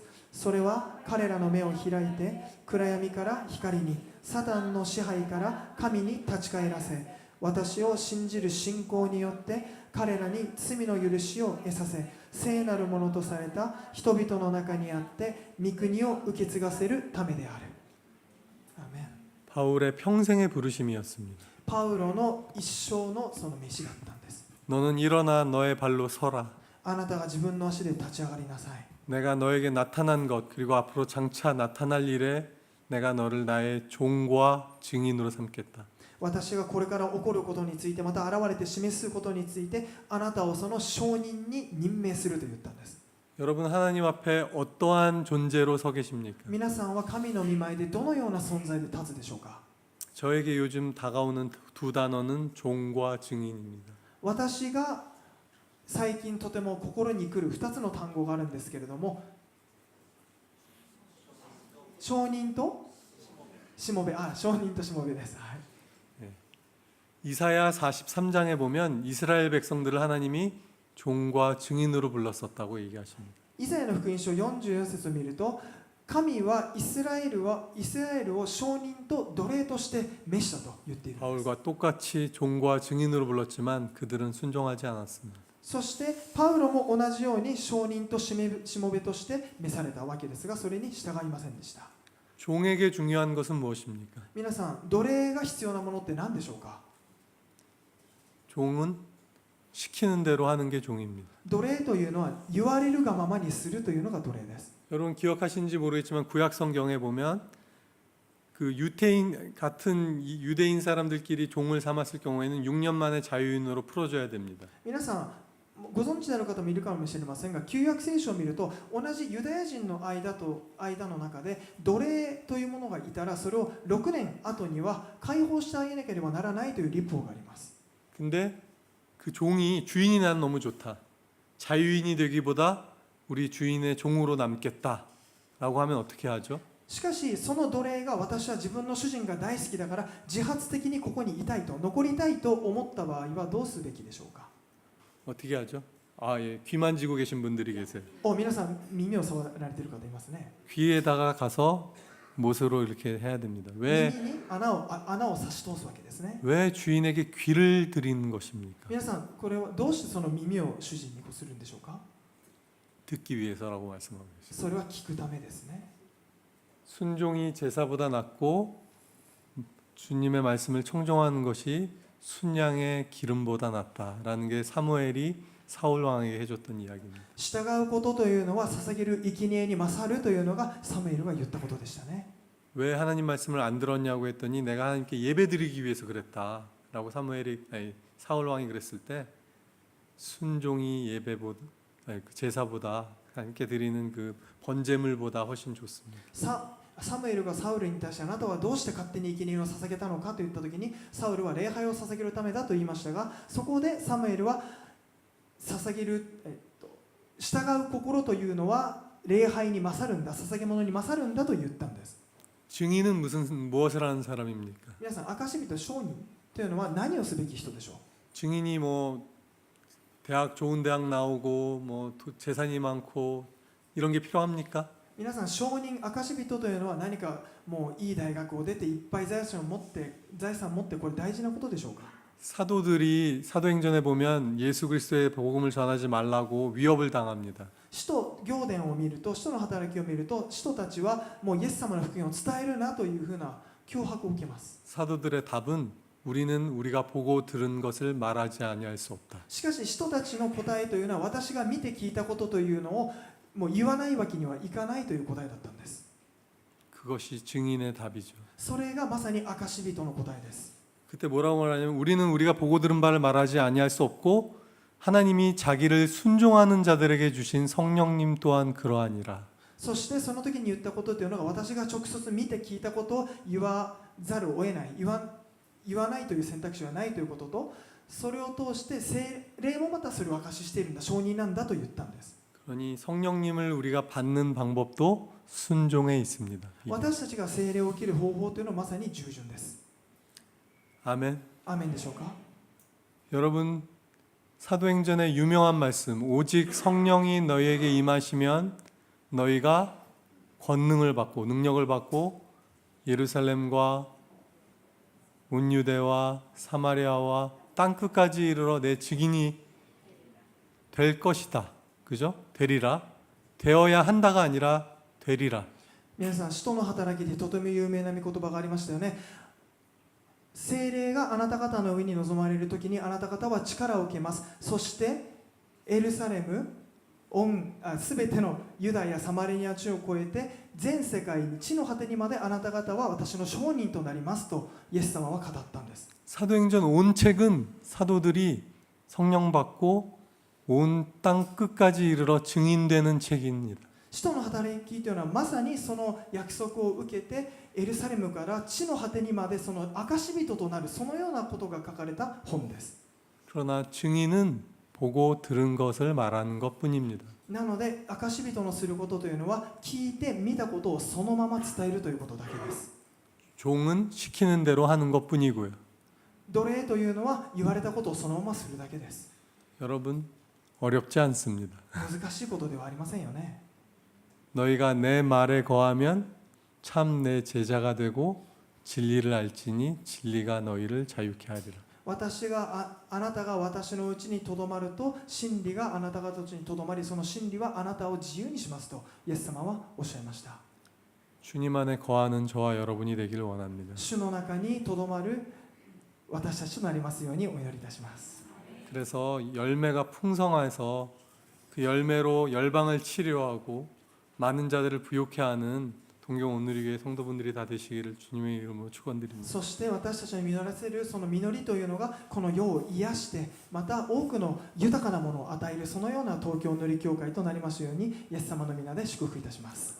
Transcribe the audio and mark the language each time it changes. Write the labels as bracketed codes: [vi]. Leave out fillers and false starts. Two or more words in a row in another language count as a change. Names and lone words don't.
[ja] それは彼らの目を開いて暗闇から光にサタンの支配から神に立ち返らせ私を信じる信仰によって彼らに罪の許しを得させ聖なるものとされた人々の中にあって御国を受け継がせるためである。アーメン。 [ko] 바울의 평생의 부르심이었습니다. [ja] パウロの一生のその飯だったんです。 [ko] 너는 일어나 너의 발로 서라. [ja] あなたが自分の足で立ち上がりなさい。 [ko] 내가 너에게 나타난 것 그리고 앞으로 장차 나타날 일에 내가 너를 나의 종과 증인으로 삼겠다. [ja] 私がこれから起こることについてまた現れて示すことについてあなたをその証人に任命すると言ったんです。 [ko] 여러분 하나님 앞에 어떠한 존재로 서 계십니까? [ja] 皆さんは神の御前でどのような存在で立つでしょうか。 [ko] 저에게 요즘 다가오는 두 단어는 종과 증인입니다. [ja] 私が最近とても心に来る2つの単語があるんですけれども、証人としもべ、証人としもべです。はい、 [ko] 이사야 43장에 보면 이스라엘 백성들을 하나님이 종과 증인으로 불렀었다고 얘기하십니다. [ja] イザヤの福音書44節を見ると、神はイスラエルを証人と奴隷として召したと言っているんです。 [ko] 바울과 똑같이 종과 증인으로 불렀지만 그들은 순종하지 않았습니다. [ja] そしてパウロも同じように証人としもべとして召されたわけですが、それに従いませんでした。 [ko] 종에게 중요한 것은 무엇입니까? [ja] 皆さん、奴隷が必要なものって何でしょうか。 [ko] 종은 시키는 대로 하는 게 종입니다. [ja] 奴隷というのは言われるがままにするというのが奴隷です。 [ko] 여러분 기억하시는지 모르겠지만 구약 성경에 보면 그 유태인 같은 유대인 사람들끼리 종을 삼았을 경우에는 6년 만에 자유인으로 풀어줘야 됩니다. [ja] 皆さんご存知である方もいるかもしれませんが、旧約聖書を見ると同じユダヤ人の間の中で奴隷というものがいたらそれを6年後には解放してあげなければならないという律法があります。 [ko] 근데 그 종이 주인이 난 너무 좋다. 자유인이 되기보다 우리 주인의 종으로 남겠다라고 하면 어떻게 하죠? [ja] しかしその奴隷が私は自分の主人が大好きだから自発的にここにいたいと残りたいと思った場合はどうすべきでしょうか。 [ko] 어떻게 하죠? 예, 귀 만지고 계신 분들이 계세요. [ja] 皆さん耳を触られている方いますね。 [ko] 귀에다가 가서 못으로 이렇게 해야 됩니다. 왜 [ja] 耳に穴を差し通すわけですね。 [ko] 왜 주인에게 귀를 드리는 것입니까? [ja] 皆さん、これはどうしてその耳を主人にこうするんでしょうか。 [ko] 듣기 위해서라고 말씀하고 계십니다. [ja] それは聞くためですね。 [ko] 순종이 제사보다 낫고 주님의 말씀을 청종하는 것이 순양의 기름보다 낫다라는 게 사무엘이 사울 왕에게 해줬던 이야기입니다. [ja] 従うことというのは捧げる生贄に勝るというのがサムエルが言ったことでしたね。 [ko] 왜 하나님 말씀을 안 들었냐고 했더니 내가 하나님께 예배드리기 위해서 그랬다라고 사울 왕이 그랬을 때 순종이 예배보다 제사보다 하나님께 드리는 그 번제물보다 훨씬 좋습니다. [ja] サムエルがサウルに対してあなたはどうして勝手に生贄を捧げたのかと言ったときにサウルは礼拝を捧げるためだと言いましたが、そこでサムエルは捧げる、従う心というのは礼拝に勝るんだ、捧げ物に勝るんだと言ったんです。 [ko] 증인은 무엇을 하는 사람입니까? [ja] 皆さん、証人証人というのは何をすべき人でしょう。 [ko] 증인이 뭐 좋은 대학 나오고 뭐 재산이 많고 이런 게 필요합니까? [ja] 皆さん、証人証人というのは何かもういい大学を出ていっぱい財産を持ってこれ大事なことでしょうか。 [ko] 사도들이 사도행전에 보면 예수 그리스도의 복음을 전하지 말라고 위협을 당합니다. [ja] 使徒行伝を見ると、使徒の働きを見ると、使徒たちはもうイエス様の福音を伝えるなというふうな脅迫を受けます。 [ko] 사도들의 답은 우리는 우리가 보고 들은 것을 말하지 아니할 수 없다. [ja] しかし使徒たちの答えというのは私が見て聞いたことというのをもう言わないわけにはいかないという答えだったんです。 [ko] 그것이 증인의 답이죠. [ja] それがまさに証人の答えです。 [ko] 그때 뭐라고 말하냐면 우리는 우리가 보고 들은 바를 말하지 아니할 수 없고 하나님이 자기를 순종하는 자들에게 주신 성령님 또한 그러하니라. [ja] そしてその時に言ったことというのが、私が直接見て聞いたことを言わざるを得ない、言わないという選択肢はないということと、それを通して聖霊もまたそれを証ししているんだ、証人なんだと言ったんです。 [ko] 그러니 성령님을 우리가 받는 방법도 순종에 있습니다. [ja] 私たちが聖霊を受ける方法というのはまさに従順です。 [ko] 아멘. [ja] アーメンでしょうか。 [ko] 여러분, 사도행전의 유명한 말씀, 오직 성령이 너희에게 임하시면 너희가 권능을 받고 능력을 받고 예루살렘과 온 유대와 사마리아와 땅끝까지 이르러 내 증인이 될 것이다. 그죠? 되리라. 되어야 한다가 아니라 되리라. [ja] 皆さん、使徒の働きでとても有名な御言葉がありましたよね。聖霊があなた方の上に臨まれるときに、あなた方は力を受けます。そしてエルサレム、すべてのユダヤ、サマリア地を越えて全世界に、地の果てにまであなた方は私の証人となりますとイエス様は語ったんです。 [ko] 사도행전 온 책은 사도들이 성령 받고 온 땅 끝까지 이르러 증인되는 책입니다. [ja] 使徒の働きというのはまさにその約束を受けて、エルサレムから地の果てにまでその証人となる、そのようなことが書かれた本です。 [ko] 그러나 증인은 보고 들은 것을 말하는 것뿐입니다. [ja] なので証人のすることというのは、聞いて見たことをそのまま伝えるということだけです。 [ko] 종은 시키는 대로 하는 것뿐이고요. [ja] 奴隷というのは言われたことをそのままするだけです。 [ko] 여러분, 어렵지 않습니다. [ja] 難しいことではありませんよね。 [ko] 너희가 내 말에 거하면 참 내 제자가 되고 진리를 알지니 진리가 너희를 자유케 하리라. [ja] あなたが私のうちにとどまると、真理があなた方のうちにとどまり、その真理はあなたを自由にしますとイエス様はおっしゃいました。 [ko] 주님 안에 거하는 저와 여러분이 되기를 원합니다. [ja] 主の中にとどまる私たちとなりますようにお祈りいたします。 [ko] 그래서 열매가 풍성해서 그 열매로 열방을 치료하고 많은 자들을 부욕해 하는 동경 온누리교회 성도분들이 다 되시기를 주님의 이름으로 축원드립니다. [ja] そして私たちに実らせるその実りというのが、この世を癒して、また多くの豊かなものを与える、そのような東京塗り教会となりますように、イエス様の皆で祝福いたします。